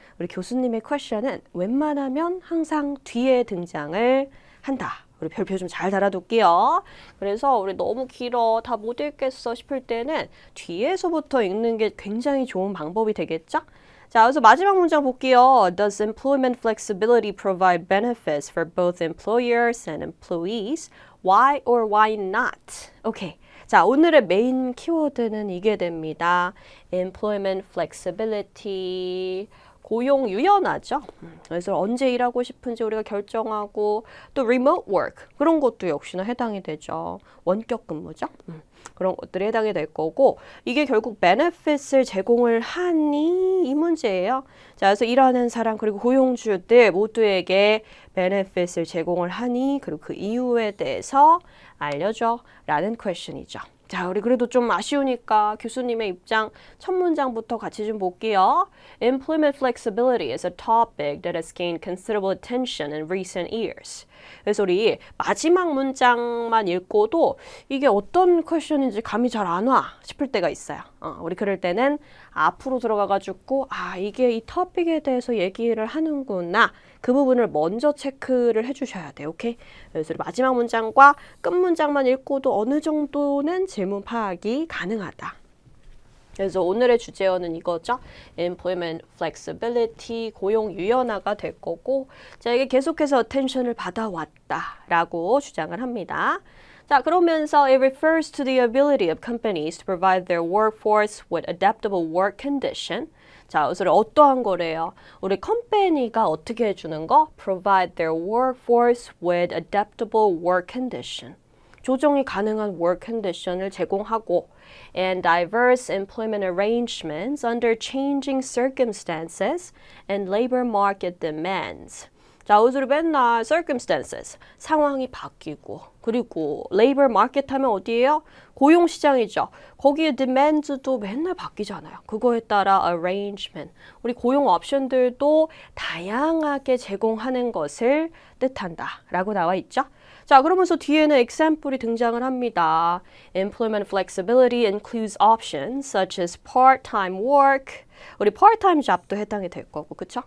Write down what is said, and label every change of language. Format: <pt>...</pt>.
<ko>우리 교수님의 퀘션은 웬만하면 항상 뒤에 등장을 한다. 우리 별표 좀 잘 달아둘게요. 그래서 우리 너무 길어, 다 못 읽겠어 싶을 때는 뒤에서부터 읽는 게 굉장히 좋은 방법이 되겠죠? 자, 그래서 마지막 문장 볼게요.</ko> <en>Does employment flexibility provide benefits for both employers and employees? Why or why not? 오케이.</en> <ko>자, 오늘의 메인 키워드는 이게 됩니다. employment flexibility, 고용 유연하죠. 그래서 언제 일하고 싶은지 우리가 결정하고 또 remote work 그런 것도 역시나 해당이 되죠. 원격 근무죠. 그런 것들이 해당이 될 거고 이게 결국 benefits을 제공을 하니 이 문제예요. 자, 그래서 일하는 사람 그리고 고용주들 모두에게 benefits을 제공을 하니 그리고 그 이유에 대해서 알려줘 라는 question이죠. 자, 우리 그래도 좀 아쉬우니까 교수님의 입장 첫 문장부터 같이 좀 볼게요.</ko> <en>Employment flexibility is a topic that has gained considerable attention in recent years.</en> <ko>그래서 우리 마지막 문장만 읽고도 이게 어떤 퀘션인지 감이 잘 안 와 싶을 때가 있어요. 우리 그럴 때는 앞으로 들어가가지고 이게 이 토픽에 대해서 얘기를 하는구나. 그 부분을 먼저 체크를 해주셔야 돼요. 오케이? 그래서 마지막 문장과 끝 문장만 읽고도 어느 정도는 질문 파악이 가능하다. 그래서 오늘의 주제어는 이거죠. Employment flexibility, 고용 유연화가 될 거고 자, 이게 계속해서 attention을 받아왔다라고 주장을 합니다. 자, 그러면서</ko> <en>it refers to the ability of companies to provide their workforce with adaptable work condition.</en> <ko>자, 그래서 어떠한 거래요? 우리 컴퍼니가 어떻게 해주는 거?</ko> <en>Provide their workforce with adaptable work condition.</en> <ko>조정이 가능한 work condition을 제공하고</ko> <en>and diverse employment arrangements under changing circumstances and labor market demands.</en> <ko>자, 우리 맨날 circumstances, 상황이 바뀌고 그리고 labor market 하면 어디예요? 고용시장이죠. 거기에 demands도 맨날 바뀌잖아요. 그거에 따라 arrangement, 우리 고용 옵션들도 다양하게 제공하는 것을 뜻한다 라고 나와 있죠. 자, 그러면서 뒤에는 example이 등장을 합니다.</ko> <en>Employment flexibility includes options such as part-time work.</en> <ko>우리 part-time job도 해당이 될 거고, 그쵸?</ko>